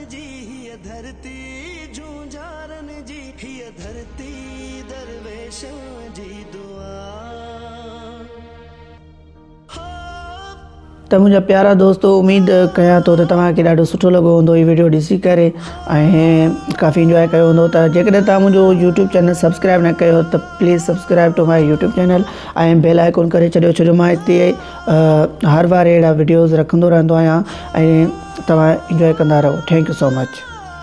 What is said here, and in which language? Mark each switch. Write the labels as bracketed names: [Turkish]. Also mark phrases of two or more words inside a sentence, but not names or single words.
[Sindhi] त मुंहिंजा प्यारा दोस्तो, उम्मीद कयां थो त तव्हांखे ॾाढो सुठो लॻो हूंदो हीअ वीडियो ॾिसी करे ऐं काफ़ी इंजॉय कयो हूंदो। त जेकॾहिं तव्हां मुंहिंजो यूट्यूब चैनल सब्सक्राइब न कयो त [English] please subscribe to my YouTube channel [Sindhi] ऐं [English] bell icon [Sindhi] करे छॾियो, छो जो मां हिते हर बार अहिड़ा वीडियोज़ रखंदो रहंदो आहियां ऐं तव्हां इंजॉय कंदा रहो। [English] Thank you so much.